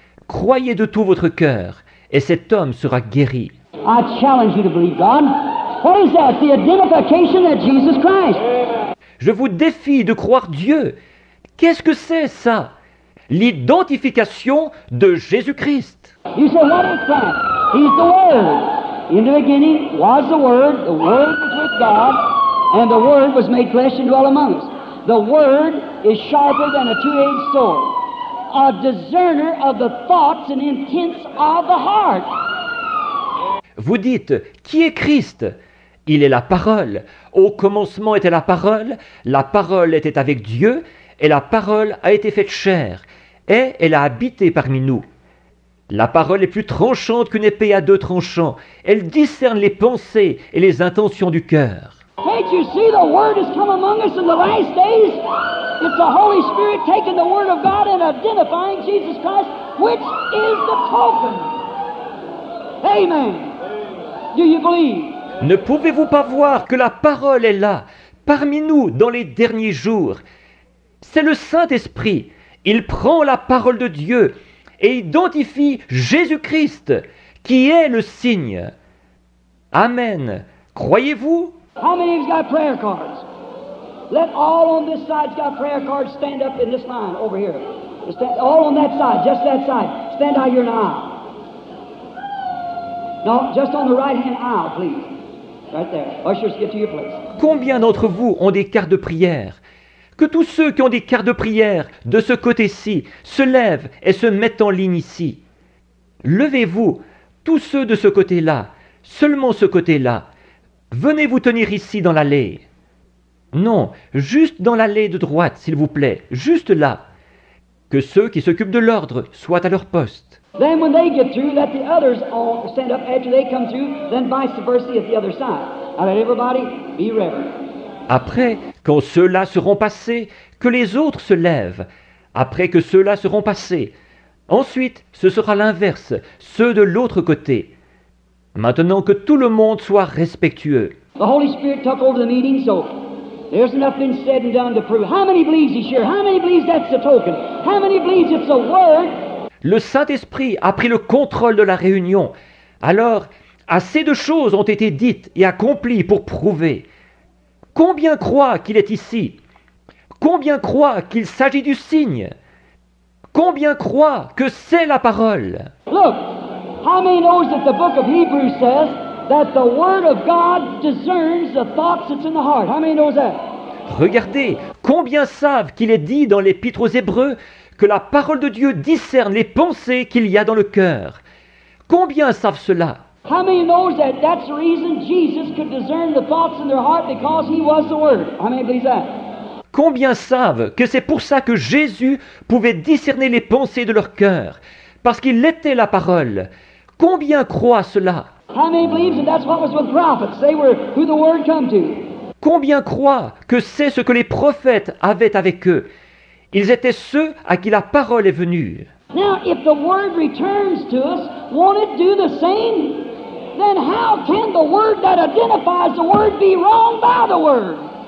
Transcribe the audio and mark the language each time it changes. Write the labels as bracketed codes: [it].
[fr] Croyez de tout votre cœur, et cet homme sera guéri. [en] I challenge you to believe God. What is that? The identification that Jesus Christ. [fr] Je vous défie de croire Dieu. Qu'est-ce que c'est ça? L'identification de Jésus-Christ. [en] You say, what is that? He's the Word. In the beginning was the Word was with God, and the Word was made flesh and dwelt among us. The Word is sharper than a two-edged sword, a discerner of the thoughts and intents of the heart. [fr] Vous dites, qui est Christ? Il est la parole. Au commencement était la parole était avec Dieu, et la parole a été faite chair, et elle a habité parmi nous. La parole est plus tranchante qu'une épée à deux tranchants. Elle discerne les pensées et les intentions du cœur. [en] Can't you see the Word has come among us in the last days? It's the Holy Spirit taking the Word of God and identifying Jesus Christ, which is the token. Amen. Do you believe? [fr] Ne pouvez-vous pas voir que la parole est là, parmi nous, dans les derniers jours? C'est le Saint-Esprit. Il prend la parole de Dieu et identifie Jésus-Christ, qui est le signe. Amen. Croyez-vous? [en] How many of you got prayer cards? Let all on this side got prayer cards stand up in this line over here. All on that side, just that side. Stand out here in the aisle. No, just on the right-hand aisle, please. Right there. Ushers, get to your place. [fr] Combien d'entre vous ont des cartes de prière? Que tous ceux qui ont des cartes de prière de ce côté-ci se lèvent et se mettent en ligne ici. Levez-vous, tous ceux de ce côté-là, seulement ce côté-là. Venez vous tenir ici dans l'allée. Non, juste dans l'allée de droite, s'il vous plaît, juste là. Que ceux qui s'occupent de l'ordre soient à leur poste. [en] Then when they get through, let the others all stand up after they come through, then vice versa at the other side. Now let everybody be reverent. [fr] Après, quand ceux-là seront passés, que les autres se lèvent. Après que ceux-là seront passés. Ensuite, ce sera l'inverse, ceux de l'autre côté. Maintenant que tout le monde soit respectueux. [en] The Holy Spirit took over the meeting, so there's enough been said and done to prove. How many believes He's here? How many believes that's the token? How many believes it's the Word? [fr] Le Saint-Esprit a pris le contrôle de la réunion. Alors, assez de choses ont été dites et accomplies pour prouver. Combien croient qu'il est ici? Combien croient qu'il s'agit du signe? Combien croient que c'est la parole? [en] Look, how many knows that the book of Hebrews says that the Word of God discerns the thoughts that's in the heart? How many knows that? [fr] Regardez, combien savent qu'il est dit dans l'Épître aux Hébreux que la parole de Dieu discerne les pensées qu'il y a dans le cœur. Combien savent cela? [en] How many knows that that's the reason Jesus could discern the thoughts in their heart because he was the Word? How many believes that? [fr] Combien savent que c'est pour ça que Jésus pouvait discerner les pensées de leur cœur, parce qu'il était la parole? Combien croient cela? [en] How many believes that that's what was with prophets? They were who the Word come to. [fr] Combien croient que c'est ce que les prophètes avaient avec eux? Ils étaient ceux à qui la parole est venue. [en] Now, if the Word returns to us, won't it do the same? Then how can the Word that identifies the Word be wrong by the Word?